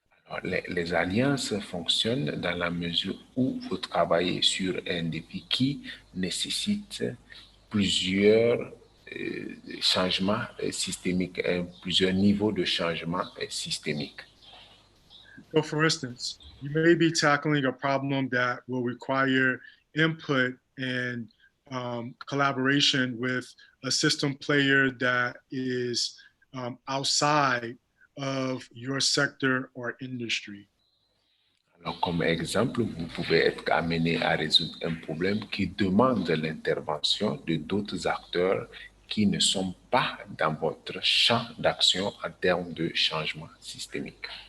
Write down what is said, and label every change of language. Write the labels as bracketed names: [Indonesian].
[French] Alors, les alliances fonctionnent dans la mesure où vous travaillez sur un défi qui nécessite plusieurs changements systémiques, plusieurs niveaux de changement systémique. [English] So, for instance, you may be tackling a problem that will require input and collaboration with a system player that is outside of your sector or industry. [French] Alors, comme exemple, vous pouvez être amené à résoudre un problème qui demande l'intervention de d'autres acteurs qui ne sont pas dans votre champ d'action en termes de changement systémique.